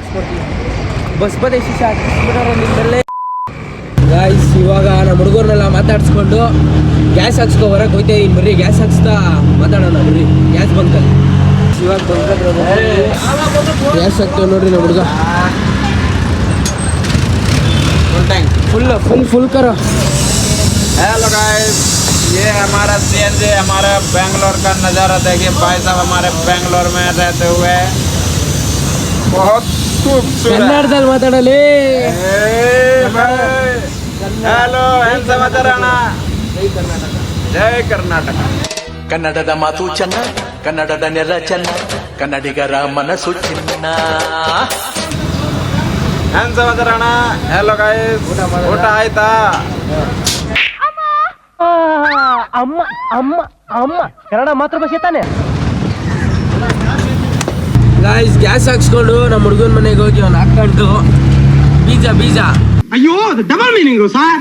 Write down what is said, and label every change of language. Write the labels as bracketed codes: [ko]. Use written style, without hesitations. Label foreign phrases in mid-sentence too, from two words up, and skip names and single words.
[kn] ಬಸ್ ಬದೇ ಶಿಶೆ ಹಾಕಿಸ್ಬಿಟ್ಟಾರ ನಿಮ್ಮಲ್ಲೇ ಗಾಯ್ಸ್. ಇವಾಗ ನಮ್ಮ ಹುಡುಗರನ್ನೆಲ್ಲ ಮಾತಾಡ್ಸ್ಕೊಂಡು ಗ್ಯಾಸ್ ಹಾಕ್ಸ್ಕೊ ಬರಕ್ಕೆ ಹೋಯ್ತಾ ಇದ್ದೀನಿ ಬರ್ರಿ. ಗ್ಯಾಸ್ ಹಾಕ್ಸ್ತಾ ಮಾತಾಡೋಣ ಬರ್ರಿ. ಗ್ಯಾಸ್ ಬಂಕಲ್ಲಿ ಇವಾಗ ಗ್ಯಾಸ್ ಹಾಕ್ತೇವೆ ನೋಡ್ರಿ ನಮ್ಮ ಹುಡುಗ. [hi] फुल करो. [en] hello guys, [hi] ये हमारा सीएनजी हमारे बेंगलोर का नज़ारा देखिए भाई साहब. हमारे बेंगलोर में रहते हुए बहुत खूबसूरत. [kn] ಕನ್ನಡದಲ್ಲಿ ಮಾತಾಡಲಿ. हेलो ಏನ್ ಸಮಾಚಾರ ಅಣ್ಣ? ಜೈ ಕರ್ನಾಟಕ. ಕನ್ನಡದ ಮಾತು ಚೆನ್ನ, ಕನ್ನಡದ ನೆಲ ಚೆನ್ನ, ಕನ್ನಡಿಗರ ಮನಸ್ಸು ಚಿನ್ನ. ಏನ್ ಸಮಾಚಾರ ಅಣ್ಣ? [en] hello guys, [kn] ಊಟ ಆಯ್ತಾ? ಅಮ್ಮ ಅಮ್ಮ ಅಮ್ಮ ಕನ್ನಡ ಮಾತೃಭಾಷೆ ತಾನೆ. ಗಾಯ್ಸ್ ಗ್ಯಾಸ್ ಹಾಕ್ಸ್ಕೊಂಡು ನಮ್ಮ ಹುಡುಗನ ಮನೆಗೆ ಹೋಗಿ ಅವ್ನು ಹಾಕೊಂಡು ಬೀಜ ಅಯ್ಯೋ [en] double meaning sir.